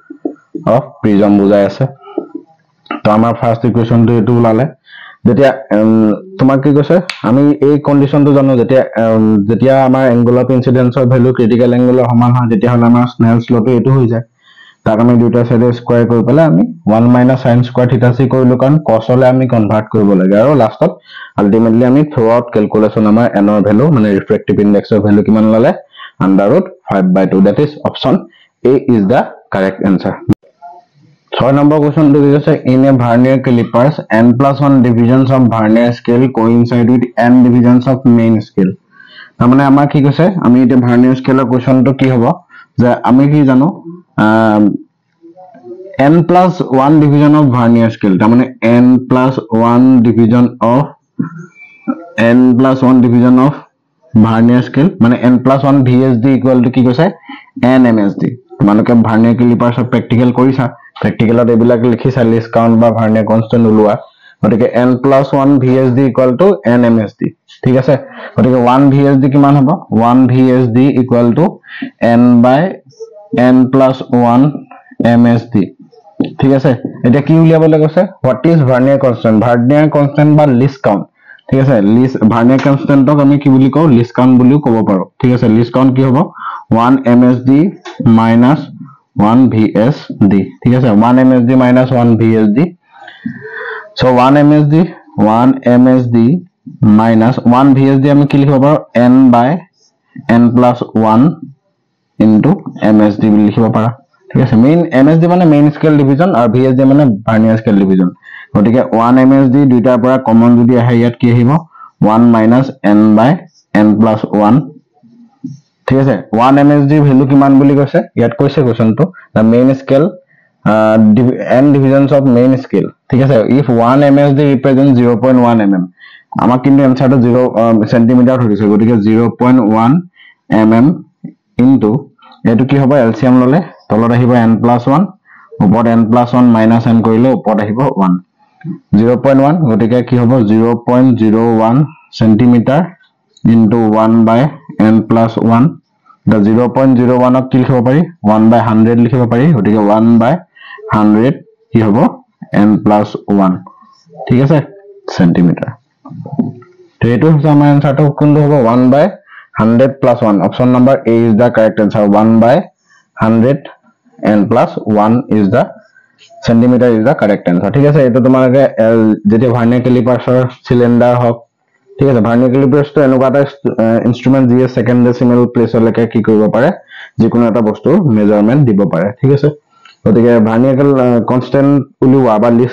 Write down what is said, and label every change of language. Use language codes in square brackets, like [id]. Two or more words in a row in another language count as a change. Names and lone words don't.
[as] প্ৰিজম বুজাই আছে তো আমাৰ [en] first equation [as] এটো ওলালে যেতিয়া তোমাক কি কৈছে আমি এই কন্ডিশনটো জানো যেতিয়া আমাৰ [en] angle of incidence [as] ভ্যালু [en] critical angle [as] সমান হয় তেতিয়া হলে আমাৰ স্নেলছ লটো এটো হৈ যায় তাক আমি দুটা সাইডে স্কয়াৰ কৰি পেলাই আমি 1 - sin স্কয়াৰ থিটা c কৰিলো কাৰণ cos হলে আমি কনভাৰ্ট কৰিব লাগে আৰু লাষ্টত আলটিমেটলি আমি [en] throughout calculation [as] আমাৰ n ৰ ভ্যালু মানে [en] refractive index [as] ভ্যালু কিমান ললে [en] √5/2 that is option A is the correct answer 6 number question to is in a vernier calipers n+1 divisions of vernier scale coincide with n divisions of main scale [as] তাৰ মানে আমাৰ কি কৈছে আমি এটা ভাৰ্নিয়াৰ স্কেলৰ কোৱেশ্চনটো কি হ'ব যে আমি কি জানো [en] n+1 division of vernier scale [as] তাৰ মানে [en] n+1 division of vernier scale [as] মানে [en] n+1 VSD equal to [as] কি কৈছে n MSD তোমালোকে [en] vernier calipers practical [as] কৰিছা প্ৰ্যাকটিক্যালত এবিলাক লিখিছা [en] least count [as] বা [en] vernier constant [as] ওলোৱা গতিকে [en] n+1 VSD equal to n MSD [as] ঠিক আছে গতিকে 1 VSD কিমান হ'ব [en] 1 VSD equal to [as] n/n+1 MSD ঠিক আছে এটা কি উলিয়াবলৈ কৈছে [en] what is vernier constant [as] বা [en] least count [as] ঠিক আছে [en] least vernier constant [as] আমি কি বুলি কও [en] least count [as] বুলিও ক'ব পাৰো ঠিক আছে [en] least count [as] কি হ'ব [en] 1 MSD minus 1 VSD [as] ঠিক আছে [en] 1 MSD minus 1 VSD so 1 MSD minus 1 VSD [as] আমি কি লিখিব পাৰো [en] n/n+1 into MSD [as] বুলি লিখিব পাৰা ঠিক আছে মেইন MSD মানে [en] main scale division [as] আৰু VSD মানে [en] vernier scale division [as] গতিকে 1 MSD দুইটাৰ পৰা কমন যদি আহে ইয়াত কি আহিব [en] 1 minus n/n+1 [as] ঠিক আছে 1 MSD ভ্যালু কিমান বুলি কৈছে ইয়াত কৈছে কোৱেশ্চনটো [en] the main scale n divisions of main scale [as] ঠিক আছে [en] if 1 MSD represents [as] 0.1 mm আমাক কিন্তু এনসারটো 0 সেন্টিমিটার ধৰিছে গতিকে 0.1 mm into এটো কি হ'ব এলসিএম ললে তলত আহিব n+1 ওপৰত n+1 - n কৰিলে ওপৰত আহিব 1 0.1 গতিকে কি হ'ব 0.01 সেন্টিমিটাৰ into 1/n+1 the 0.01 ক কি লিখিব পাৰি 1/100 লিখিব পাৰি গতিকে 1/100 কি হ'ব n+1 ঠিক আছে সেন্টিমিটাৰ তো এটো হৈছে আমাৰ আনসাৰটো কোনটো হ'ব 1/100+1 [en] option number A is the correct answer 1/100 n+1 is the centimeter is the correct answer [as] ঠিক আছে এটো তোমালোকে যেতি [en] vernier calipers cylinder [as] হক ঠিক আছে ভাৰ্নিয়াৰ ক্যালিপাৰ্ছটো এনেকুৱা এটা ইনস্ট্ৰুমেন্ট যিয়ে [en] second decimal place [as] কি কৰিব পাৰে যিকোনো এটা বস্তুৰ মেজাৰমেন্ট দিব পাৰে ঠিক আছে গতিকে [en] vernier constant [as] উলিওৱা বা লিষ্ট